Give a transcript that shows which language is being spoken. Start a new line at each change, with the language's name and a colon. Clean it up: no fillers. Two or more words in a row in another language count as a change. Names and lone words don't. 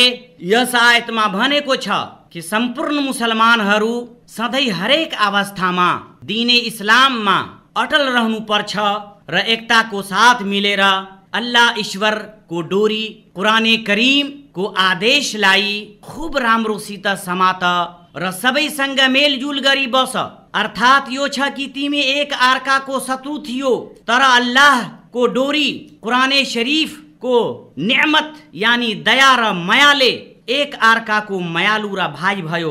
Nepali: यस आयतमा भनेको छ कि सम्पूर्ण मुसलमानहरू सधैँ हरेक अवस्थामा दीने इस्लाममा अटल रहनुपर्छ र एकताको साथ मिलेर अल्लाह ईश्वर को डोरी कुराने करीम को आदेशलाई खूब राम्रोसित समात र सबैसँग मेलजुल गरी बस। अर्थात् यो छ कि तिमी एक अर्काको शत्रु थियो, तर अल्लाहको डोरी कुराने शरीफको नेमत यानी दया र मायाले एक अर्काको मायालु र भाइ भयो।